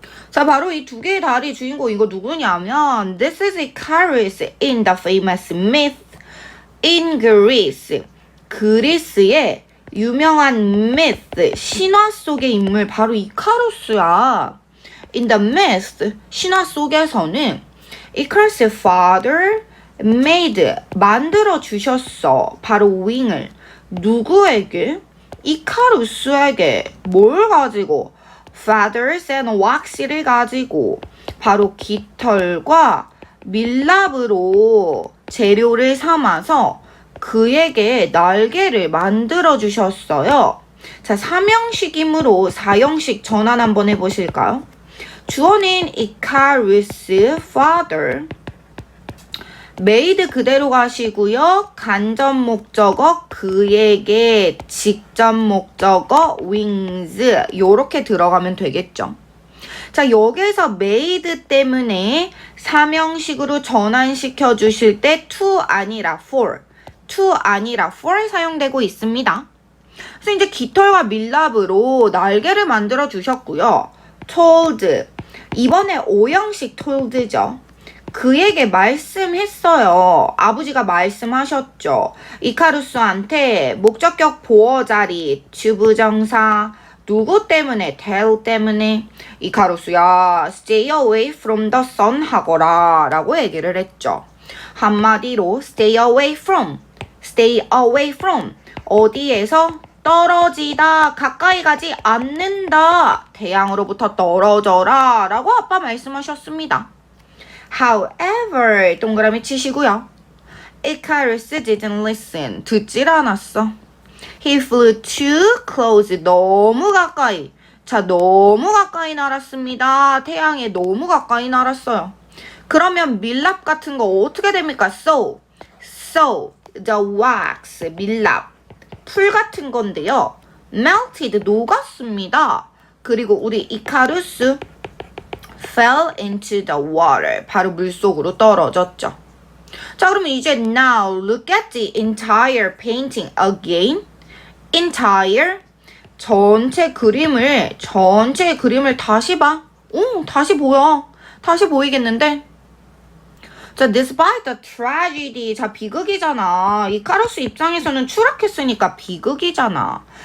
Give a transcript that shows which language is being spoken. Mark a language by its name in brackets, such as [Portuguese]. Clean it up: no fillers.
[Korean] 자, 바로 이 두 개의 다리 주인공 이거 누구냐면 [English] This is Icarus in the famous myth in Greece. [Korean] 그리스의 유명한 myth, 신화 속의 인물 바로 이카루스야. [English] In the myth, [Korean] 신화 속에서는 [English] Icarus' father [Korean] made 만들어 주셨어. 바로 wing을 누구에게? 이카루스에게. 뭘 가지고? [English] feathers and wax [Korean] 를 가지고 바로 깃털과 밀랍으로 재료를 삼아서 그에게 날개를 만들어 주셨어요. 자, 3형식이므로 4형식 전환 한번 해보실까요? 주어는 Icarus father. made 그대로 가시고요. 간접 목적어 그에게, 직접 목적어 wings 요렇게 들어가면 되겠죠. 자, 여기에서 made 때문에 3형식으로 전환시켜 주실 때 to 아니라 for, to 아니라 for 사용되고 있습니다. 그래서 이제 깃털과 밀랍으로 날개를 만들어 주셨고요. told, 이번에 5형식 told죠. 그에게 말씀했어요. 아버지가 말씀하셨죠. 이카루스한테 목적격 보어 자리, 주부정사, 누구 때문에? tell 때문에. 이카루스야, [English] stay away from the sun [Korean] 하거라 라고 얘기를 했죠. 한마디로 [English] stay away from, stay away from. [Korean] 어디에서? 떨어지다, 가까이 가지 않는다. 태양으로부터 떨어져라 라고 아빠 말씀하셨습니다. However, 동그라미 치시고요. [English] Icarus didn't listen. [Korean] 듣질 않았어. [English] He flew too close. [Korean] 너무 가까이. 자, 너무 가까이 날았습니다. 태양에 너무 가까이 날았어요. 그러면 밀랍 같은 거 어떻게 됩니까? [English] So, the wax, 밀랍. [Korean] 풀 같은 건데요. melted, 녹았습니다. 그리고 우리 [English] 이카루스 fell into the water. [Korean] 바로 물속으로 떨어졌죠. 자, 그러면 이제 [English] now look at the entire painting again. [Korean] entire, 전체 그림을 다시 봐. 다시 보여. 다시 보이겠는데? 자, [English] despite the tragedy. [Korean] 자, 비극이잖아. 이카루스 입장에서는 추락했으니까 비극이잖아.